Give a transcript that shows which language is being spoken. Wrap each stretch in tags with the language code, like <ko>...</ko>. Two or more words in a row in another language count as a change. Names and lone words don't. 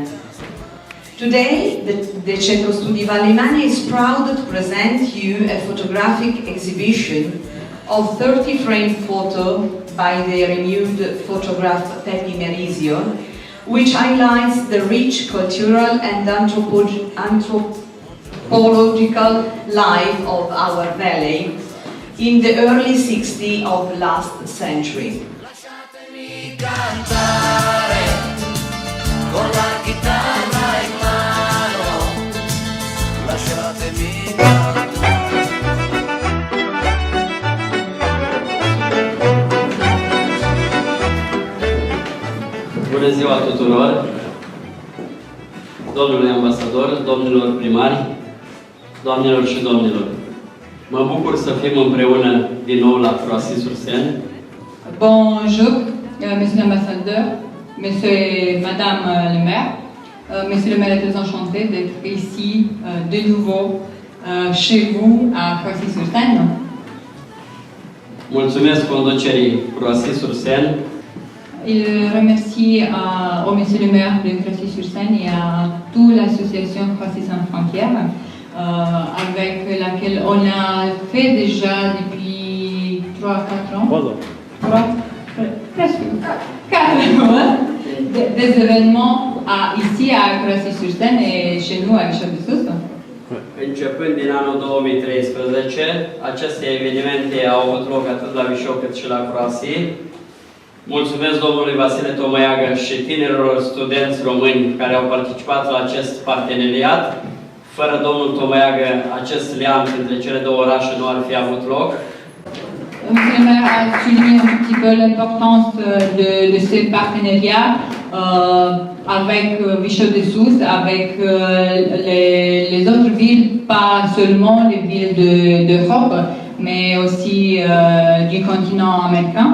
<en>Today, the Centro Studi Valle Magna is proud to present you a photographic exhibition of 30 framed photos by the renowned photographer Pepi Merizio, which highlights the rich cultural and anthropological life of our valley in the early 60s of last century.</en> <it>Lasciatemi cantare con la chitarra in mano, lasciatemi cantare.</it> <ro>Bună ziua tuturor, domnule ambasador, domnilor primari, doamnelor și domnilor. Mă bucur să fim împreună din nou la Croissy-sur-Seine.</ro> <fr>Bonjour, monsieur l'ambassadeur, monsieur et madame le maire. Monsieur le maire est très enchanté d'être ici de nouveau chez vous à Croissy-sur-Seine.</fr> <ro>Mulțumesc conducerii Croissy-sur-Seine.</ro> <fr>Il remercie au monsieur le maire de Croissy-sur-Seine et à toute l'association Croissy sans frontières avec laquelle on a fait déjà depuis 3-4 ans. 4 ans des événements ici à Croissy-sur-Seine et chez nous à Vișeu de Sus.</fr> <ro>Începând din anul 2013, aceste evenimente au avut loc atât la Vișeu cât și la Croissy. Mulțumesc domnului Vasile Tomăiagă și tinerilor studenți români care au participat la acest parteneriat. Fără domnul Tomăiagă, acest leamț între cele două orașe nu ar fi avut loc.</ro> <fr>Monsieur le maire a souligné un petit peu l'importance de ces partenariats avec Vișeu de Sus, avec les autres villes, pas seulement les villes d'Europe, mais aussi du continent américain.</fr>